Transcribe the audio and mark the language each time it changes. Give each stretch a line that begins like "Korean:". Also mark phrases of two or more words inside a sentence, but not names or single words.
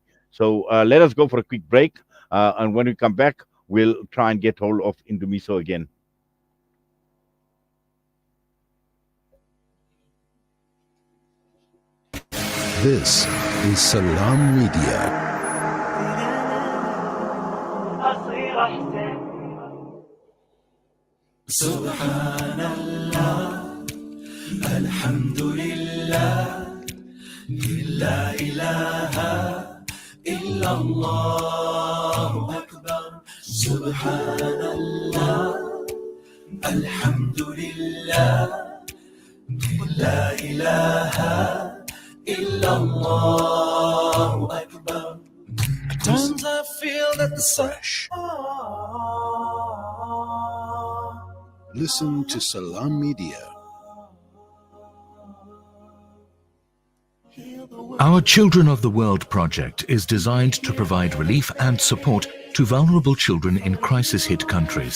English: So let us go for a quick break, and when we come back, we'll try and get hold of Ndumiso again. This is Salam Media.
Arabic: سبحان الله الحمد لله لا إله إلا الله أكبر. سبحان الله الحمد لله لا إله إلا الله أكبر.
English: At times I feel that the Fresh. Listen to Salam Media. Our Children of the World project is designed to provide relief and support to vulnerable children in crisis-hit countries.